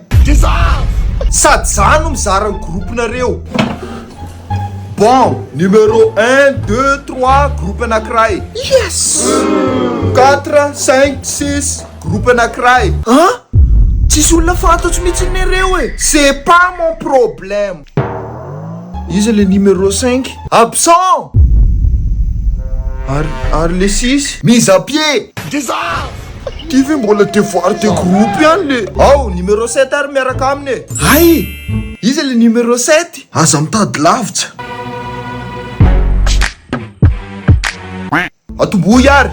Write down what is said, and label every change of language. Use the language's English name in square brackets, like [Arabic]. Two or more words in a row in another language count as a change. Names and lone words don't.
[Malagasy] Sady zany no mizara ny groupinareo. [French] Bon, numéro 1, 2, 3, groupe [Malagasy] anankiray. Yes! 4, 5, 6, groupe anankiray. Tsisy olona fantatro mihitsy nareo e. [French] C'est pas mon problème. [Malagasy] Iza le numéro 5? [French] Absent! Ary le 6? Mise à pied! [Malagasy] Ty ve mbola [French] devoir de groupe [Malagasy] ihany le. Numéro 7 ary miaraka aminy e. Ay! Iza le numéro 7? Aza mitady lavitra. Atombohy ary!